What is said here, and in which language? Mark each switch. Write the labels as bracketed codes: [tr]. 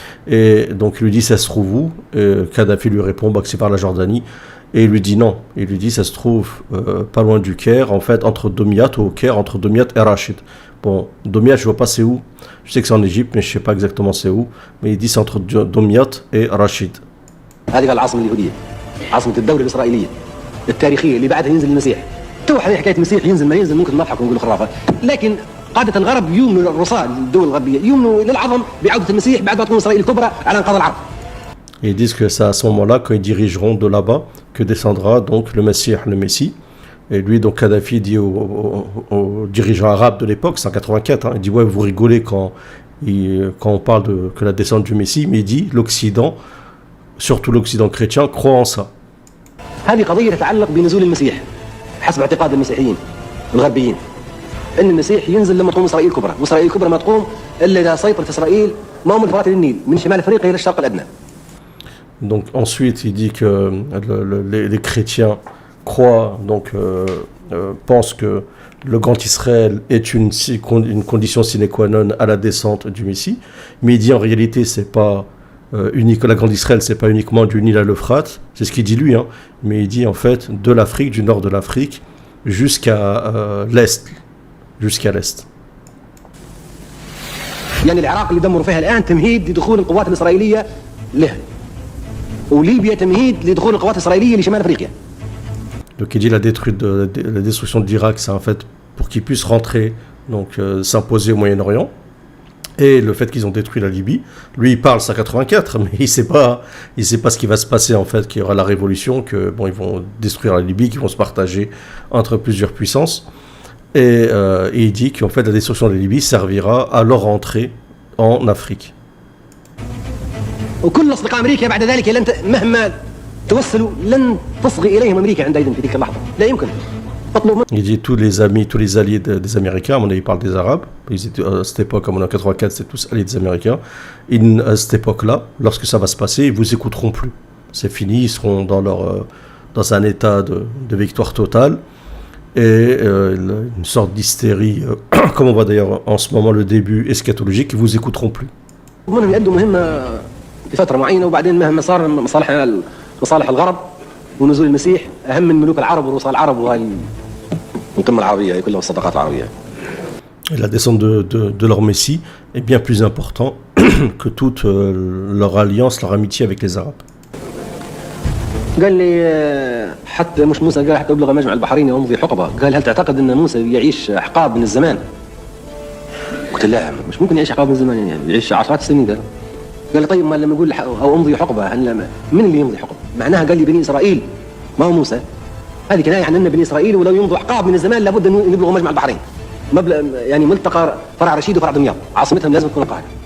[fr] Et donc il lui dit, ça se trouve où? Kadhafi lui répond bah, que c'est par la Jordanie. Et il lui dit non. Il lui dit, ça se trouve pas loin du Caire, en fait, entre Domiat ou au Caire, entre Domiat et Rachid. Bon, Domiat, je vois pas c'est où. Je sais que c'est en Égypte, mais je sais pas exactement c'est où. Mais il dit c'est entre Domiat et Rachid. [ar] هذه العاصمة اليهودية، عاصمة الدولة الإسرائيلية التاريخية اللي بعدها ينزل المسيح. تو حكاية المسيح ينزل ما ينزل ممكن نضحك ونقول خرافة، لكن قادة الغرب يؤمنوا الرصاة الدول الغربية يؤمنوا للعظم بعودة المسيح بعد ما تكون إسرائيل الكبرى على انقاض العرب. [fr] Et ils disent que c'est à ce moment-là, quand ils dirigeront de là-bas, que descendra donc le Messie, le Messie. Et lui, donc Kadhafi dit aux dirigeants arabes de l'époque, c'est en 84, hein, il dit ouais, vous rigolez quand on parle que la descente du Messie, mais il dit l'Occident, surtout l'Occident chrétien, croit en ça. [ar] هذه قضية تتعلق بنزول المسيح حسب اعتقاد المسيحيين الغربيين، أن المسيح ينزل لما تقوم إسرائيل الكبرى، وإسرائيل الكبرى ما تقوم إلا إذا سيطرت إسرائيل ما هم الفرات للنيل من شمال أفريقيا إلى الشرق الأدنى. [fr] Donc ensuite, il dit que les chrétiens croient, donc pensent que le Grand Israël est une condition sine qua non à la descente du Messie, mais il dit en réalité c'est pas unique, la Grande Israël c'est pas uniquement du Nil à l'Euphrate, c'est ce qu'il dit lui, hein, mais il dit en fait de l'Afrique, du nord de l'Afrique jusqu'à l'est, jusqu'à l'est. [ar] يعني العراق اللي دمروا فيها الآن تمهيد لدخول القوات الإسرائيلية له، وليبيا تمهيد لدخول القوات الإسرائيلية لشمال أفريقيا. [fr] Donc il dit la destruction de l'Irak, c'est en fait pour qu'ils puissent rentrer, donc s'imposer au Moyen-Orient. Et le fait qu'ils ont détruit la Libye, lui il parle ça 84, mais il sait pas ce qui va se passer en fait, qu'il y aura la révolution, que bon ils vont détruire la Libye, qu'ils vont se partager entre plusieurs puissances. Et il dit qu'en fait la destruction de la Libye servira à leur entrée en Afrique. [ar] وكل أصدقاء أمريكا بعد ذلك مهما توصلوا لن تصغي إليهم أمريكا عندئذ في تلك اللحظة، لا يمكن. [fr] Il dit tous les amis, tous les alliés des Américains, à mon avis il parle des Arabes, ils étaient, à cette époque, à mon avis en 84, c'était tous alliés des Américains, à cette époque-là, lorsque ça va se passer, ils vous écouteront plus. C'est fini, ils seront dans un état de victoire totale, et une sorte d'hystérie, comme on voit d'ailleurs en ce moment le début eschatologique, ils vous écouteront plus. [ar] منهم يقدموا مهمة في فترة معينة وبعدين مهما صار مصالح الغرب ونزول المسيح أهم من ملوك العرب ورؤساء العرب وهاي القمة العربية كلها والصداقات العربية. [fr] Et la descente de leur Messie est bien plus important que toute leur alliance, leur amitié avec les Arabes. [ar] قال لي حتى مش موسى، قال حتى أبلغ مجمع البحرين وأمضي حقبة، قال هل تعتقد أن موسى يعيش حقاب من الزمان؟ قلت لا مش ممكن يعيش حقاب من الزمان، يعني يعيش عشرات السنين. قال لي طيب ما لما يقول أو أمضي حقبة، من اللي يمضي حقبة؟ معناها قال لي بني إسرائيل ما هو موسى، هذه كناية عن أن بني إسرائيل ولو يمضوا حقاب من الزمان لابد أن يبلغوا مجمع البحرين، يعني ملتقى فرع رشيد وفرع دمياط، عاصمتهم لازم تكون القاهرة.